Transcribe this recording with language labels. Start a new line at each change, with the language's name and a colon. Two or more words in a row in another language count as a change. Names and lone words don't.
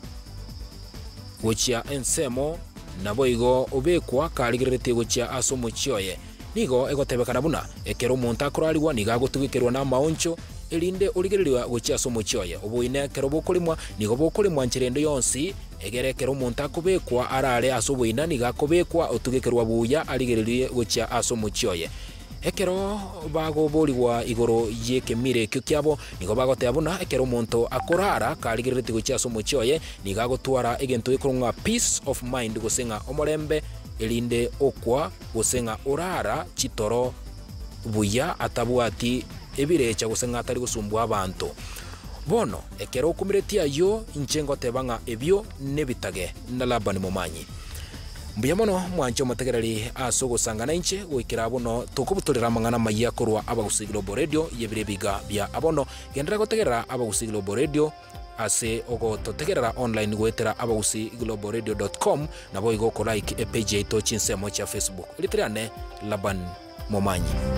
Gusii: gochia ensemo nabo igo obekwa kaligerete gochia asomo chioye nigo egotebekana buna ekero omonto akuraliwa niga gotugekerwa na maoncho elinde oligererwa gochia asomo chioye obuine ekero bokolimwa nigo bokolimwa nchirende yonsi egerekero omonto akobekwa arare asoboina niga kobekwa otugekerwa buya aligererie gochia asomo chioye ekero bagoboriwa igoro yekemire kyo kyabo nigo bagoteba buna ekero omonto akorara kaligerete gochia asomo chioye niga gotwara egento ekorunga
English: peace of mind
Gusii: gosenga omorembe elinde okwa gosenga orara chitoro buya atabwati ebirecha gosenga atari gosumbwa abantu bono ekero okumiretia yo inchengo tebanga ebyo nebitage na Laban Momanyi mbuya mono mwancho mategereri aso gosangana inche goikira bono tokobutorera mangana maya korwa Abagusi Global Radio yebire biga bya abono gendera gotegerera Abagusi Global Radio ase ogo totegerera online goetera abagusiglobalradio.com na boigo ko like e page ito chinsemo cha Facebook litriane Laban Momanyi